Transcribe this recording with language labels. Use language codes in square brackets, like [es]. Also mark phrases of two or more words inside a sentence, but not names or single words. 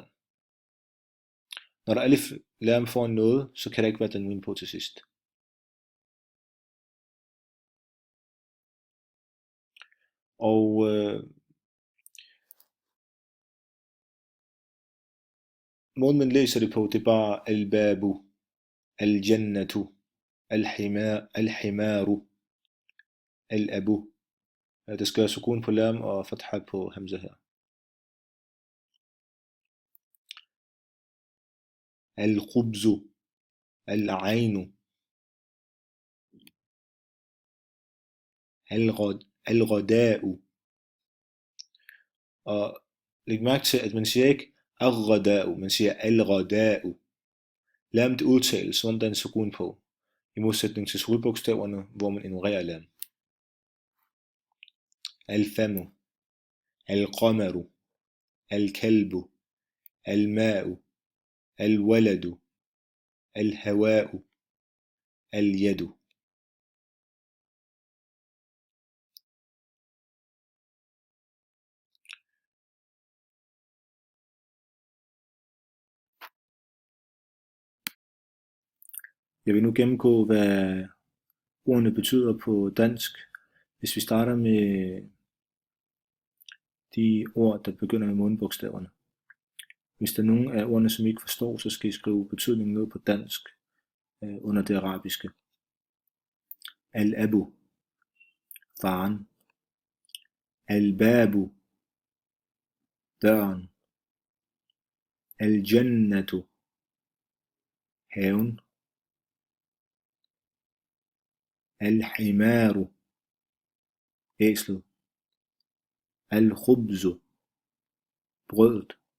[da] Når der er alif lam foran noget, så kan der ikke være tanwin på til sidst. Og måden man læser det på, det er bare [ar] البابُ، الجنّةُ، الحمارُ، الأبُ. [da] Der skal være sukun på lam og fatha på hamza her. [ar] الخبزُ، العينُ، الغداءُ. [da] Og læg mærke til, at man siger ikke al-ghada'u, man siger al-ghada'u. Lam det udtales, som der er en sukun på, i modsætning til solbogstaverne, hvor man ignorerer lam. [ar] الفمُ، القمرُ، الكلبُ، الماءُ، الولدُ، الهواءُ، اليدُ. [da] Jeg vil nu gennemgå, hvad ordene betyder på dansk, hvis vi starter med de ord, der begynder med månebogstaverne. Hvis der er nogen af ordene, som I ikke forstår, så skal I skrive betydningen ned på dansk, under det arabiske. Al-abu, faren. Al-babu, døren. Al-jannatu, haven. Al-himaru, æslet. Al-khubzu, brødet.